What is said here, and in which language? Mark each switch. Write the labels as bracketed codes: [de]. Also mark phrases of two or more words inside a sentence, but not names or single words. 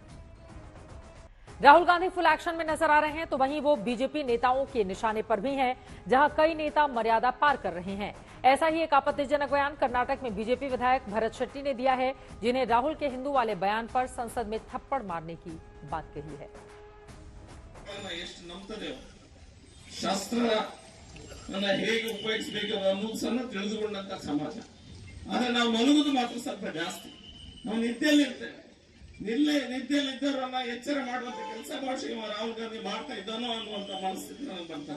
[hi] राहुल गांधी [en] full action [hi] में नजर आ रहे हैं, तो वहीं वो बीजेपी नेताओं के निशाने पर भी हैं, जहां कई नेता मर्यादा पार कर रहे हैं। ऐसा ही एक आपत्तिजनक बयान कर्नाटक में बीजेपी विधायक भरत शेट्टी ने दिया है, जिन्हें राहुल के हिंदू वाले बयान पर संसद में थप्पड़ मारने की बात कही है। [kn] ಎಷ್ಟು ನಂಬ್ತದೆ ಶಾಸ್ತ್ರ ಹೇಗೆ ಉಪಯೋಗಿಸಬೇಕು ಅನ್ನೋದು ಸಹ ತಿಳಿದುಕೊಂಡಂತ ಸಮಾಜ. ಆದ್ರೆ ನಾವು ಮಲಗುದು ಮಾತ್ರ ಸ್ವಲ್ಪ ಜಾಸ್ತಿ. ನಾವು ನಿದ್ದೆಯಲ್ಲಿರ್ತೇವೆ. ನಿದ್ದೆಯಲ್ಲಿದ್ದವರನ್ನ ಎಚ್ಚರ ಮಾಡುವಂತ ಕೆಲಸ ಬಹುಶಃ ರಾಹುಲ್ ಗಾಂಧಿ ಮಾಡ್ತಾ ಇದ್ದಾನೋ ಅನ್ನುವಂತ ಮನಸ್ಥಿತಿ ನನಗೆ ಬರ್ತಾನೆ.